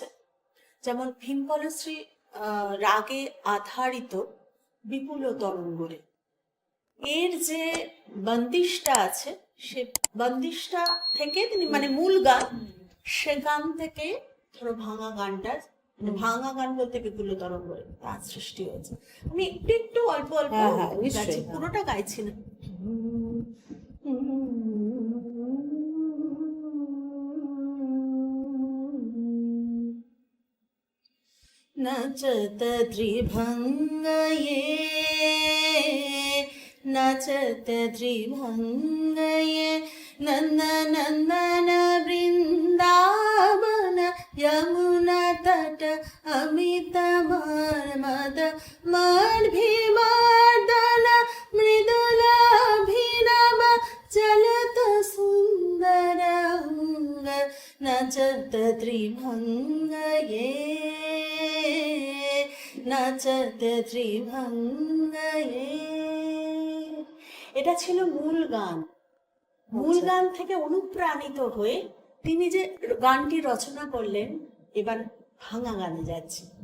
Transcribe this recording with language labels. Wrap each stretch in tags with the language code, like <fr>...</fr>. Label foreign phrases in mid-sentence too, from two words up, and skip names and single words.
<bn>যেমন ভীমপলশ্রী রাগে আধারিত বিপুল তরঙ্গরে, এর যে বন্দিশটা আছে, সে বন্দিশটা থেকে তিনি মানে মূল গান, সে গান থেকে ধরো ভাঙা গানটা, ভাঙা গান বলতে বিপুল তরঙ্গরে তার সৃষ্টি হয়েছে। আমি একটু একটু অল্প অল্প হ্যাঁ, নিশ্চয়ই, গাইছি, হ্যাঁ। পুরোটা গাইছি না।</bn> <bra>नचत त्रिभङ्गये, नचत त्रिभङ्गये, नन्दनन्दन वृन्दावन यमुना तट अमित मर्मद मर्भिमर्दन मृदुलाभिनव चलत सुन्दर अङ्ग नचत त्रिभङ्गये, नचत त्रिभङ्गये।</bra> <bn>এটা ছিল মূল গান। মূল গান থেকে অনুপ্রাণিত হয়ে তিনি যে গানটি রচনা করলেন, এবার ভাঙা গানে যাচ্ছি।</bn>